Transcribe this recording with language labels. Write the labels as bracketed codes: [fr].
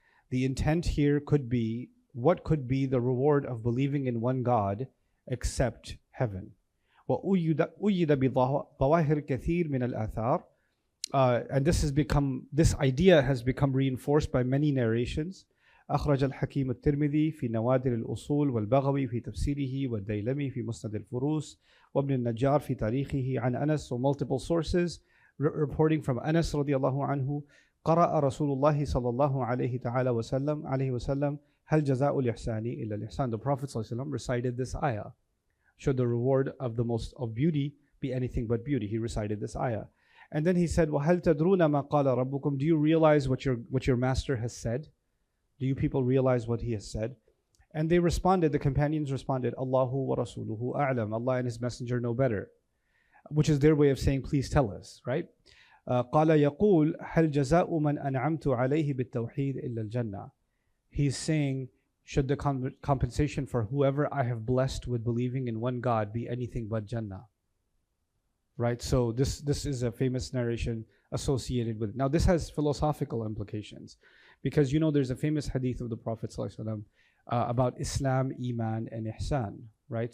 [en] The intent here could be, what could be the reward of believing in one God except heaven? [ar] وَأُيِّدَ بِظَوَاهِرْ كَثِيرٍ مِنَ الْآثَارِ. [en] And this idea has become reinforced by many narrations. [ar] أخرج الحكيم الترمذي في نوادر الأصول والبغوي في تفسيره والديلمي في مسند الفروس وابن النجار في تاريخه عن أنس. [en] So multiple sources reporting from Anas [ar] رضي الله عنه. قرأ رسول الله صلى الله عليه تعالى وسلم هل جزاء الإحسان إلا الإحسان. [en] The Prophet [ar] صلى الله عليه وسلم [en] recited this ayah. Should the reward of beauty be anything but beauty? He recited this ayah. And then he said, [ar] وَهَلْ تَدْرُونَ مَا قَالَ رَبُّكُمْ. [en] Do you realize what your master has said? Do you people realize what he has said? And they responded, the companions responded, [ar] Allahu wa rasuluhu a'lam, [en] Allah and His Messenger know better, which is their way of saying, please tell us, right? [ar] قال يقول هل جزاء من أنعمت عليه بالتوحيد إلا الجنة. [en] He's saying, should the compensation for whoever I have blessed with believing in one God be anything but Jannah? Right? So this is a famous narration associated with it. Now this has philosophical implications, because there's a famous hadith of the Prophet ﷺ about Islam, Iman, and Ihsan. Right?